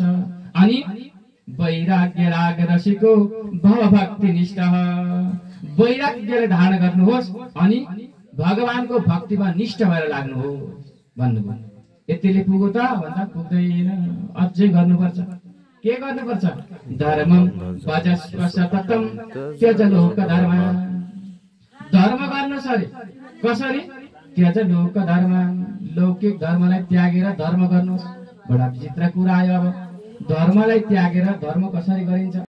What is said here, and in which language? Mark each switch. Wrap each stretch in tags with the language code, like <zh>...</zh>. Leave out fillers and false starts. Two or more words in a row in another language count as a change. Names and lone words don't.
<ne>अनि</ne> <sa>वैराग्य राग रसिको भव भक्ति निष्ठ,</sa> <ne>वैराग्यले धारण गर्नुहोस् अनि भगवानको भक्तिमा निष्ठ भएर लाग्नुहोस् भन्नुभयो। यतिले पुग्यो त भन्दा पुग्दैन, अझै गर्नुपर्छ। के गर्नुपर्छ?</ne> <sa>धर्मम भजस्व सततम त्यज लोक धर्म,</sa> <ne>धर्म गर्नु सरी कसरी?</ne> <sa>त्यज लोक धर्म,</sa> <ne>लौकिक धर्मलाई त्यागेर धर्म गर्नुहोस्। बडा विचित्र कुरा आयो। अब धर्मलाई त्यागेर धर्म कसरी गरिन्छ?</ne>